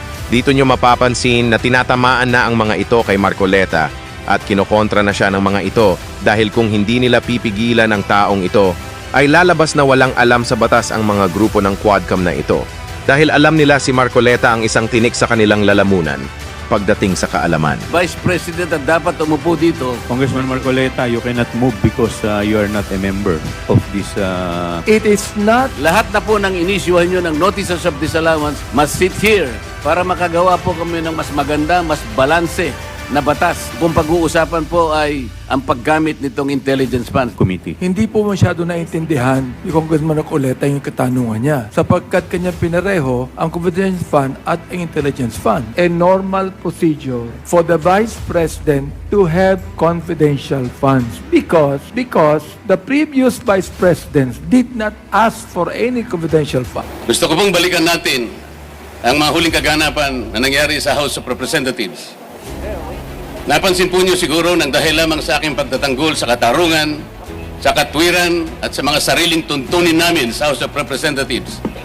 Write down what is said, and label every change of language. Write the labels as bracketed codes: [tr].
[tl] Dito nyo mapapansin na tinatamaan na ang mga ito kay Marcoleta at kinokontra na siya ng mga ito dahil kung hindi nila pipigilan ang taong ito, ay lalabas na walang alam sa batas ang mga grupo ng Quadcom na ito. Dahil alam nila si Marcoleta ang isang tinik sa kanilang lalamunan pagdating sa kaalaman. Vice President ang dapat umupo dito. [en] Congressman Marcoleta, you cannot move because you are not a member of this. It is not [tl] Lahat na po ng inisyuhan nyo ng notices of disallowance [en] must sit here [tl] para makagawa po kami ng mas maganda, mas balanse na batas. Kung pag-uusapan po ay ang paggamit nitong intelligence fund. [en] Committee. [tl] hindi po masyado naintindihan ni Congressman Marcoleta yung katanungan niya sapagkat kanya pinareho ang Confidence Fund at ang Intelligence Fund. [en] A normal procedure for the Vice President to have confidential funds because the previous Vice Presidents did not ask for any confidential fund. [tl] Gusto ko pong balikan natin ang mga huling kaganapan na nangyari sa House of Representatives. Napansin po niyo siguro nang dahil lamang sa aking pagtatanggol sa katarungan, sa katwiran at sa mga sariling tuntunin namin sa House of Representatives.